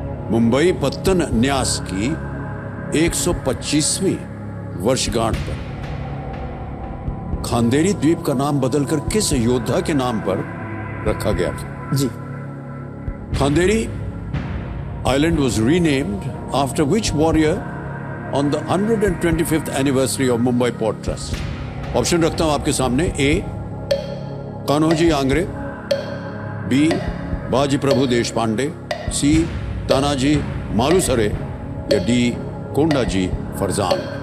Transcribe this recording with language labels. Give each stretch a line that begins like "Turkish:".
Hindi: मुंबई पत्तन न्यास की 125वीं वर्षगांठ पर खांदेरी द्वीप का नाम बदलकर किस योद्धा के नाम पर रखा गया था? जी,
English: Khanderi island was renamed after which warrior on the 125th anniversary of Mumbai Port Trust?
Hindi: Option रखता हूं आपके सामने। ए कान्होजी आंग्रे, बी बाजी प्रभु देश पांडे, सी तानाजी मालुसरे, या डी कोंडाजी फरजान।